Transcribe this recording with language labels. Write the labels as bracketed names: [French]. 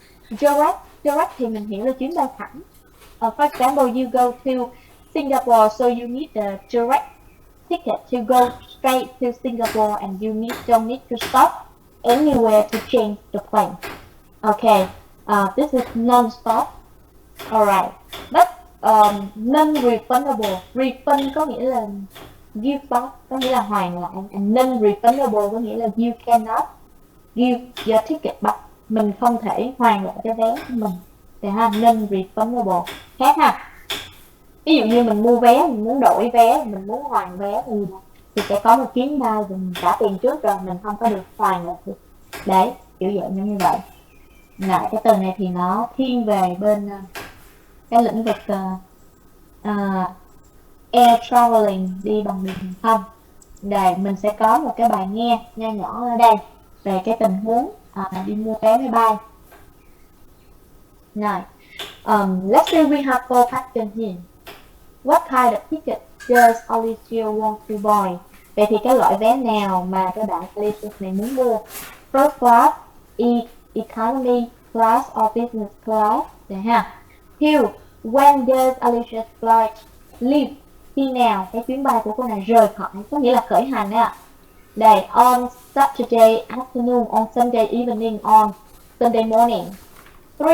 [Vietnamese] Direct thì mình hiểu là chuyến bay thẳng. [English] For example, you go to Singapore, so you need the direct ticket to go straight to Singapore, and you don't need to stop anywhere to change the plane. Okay, this is non-stop. Alright, but non-refundable. [Vietnamese] Refund có nghĩa là give back, có nghĩa là hoàn lại, and non-refundable có nghĩa là [English] you cannot give your ticket back, [Vietnamese] mình không thể hoàn lại cái vé của mình. Thì non-refundable khác ha. Ví dụ như mình mua vé, mình muốn đổi vé, mình muốn hoàn vé thì sẽ có một chuyến bay mình trả tiền trước rồi, mình không có được hoàn lại. Đấy, kiểu dạng như vậy. Lại cái từ này thì nó thiên về bên cái lĩnh vực air traveling, đi bằng đường hàng không. Đây mình sẽ có một cái bài nghe nho nhỏ ở đây về cái tình huống đi mua vé máy bay. [English] Này, let's say we have four questions here. What kind of ticket does Alicia want to buy? [Vietnamese] Vậy thì cái loại vé nào mà các bạn Alicia này muốn mua? [English] First class, economy class or business class? [Vietnamese] Đấy ha. [English] Here, when does Alicia's flight leave? [Vietnamese] Khi nào cái chuyến bay của cô này rời khỏi, có nghĩa là khởi hành đấy ạ. [English] Đây, on Saturday afternoon, on Sunday evening, on Sunday morning. 3.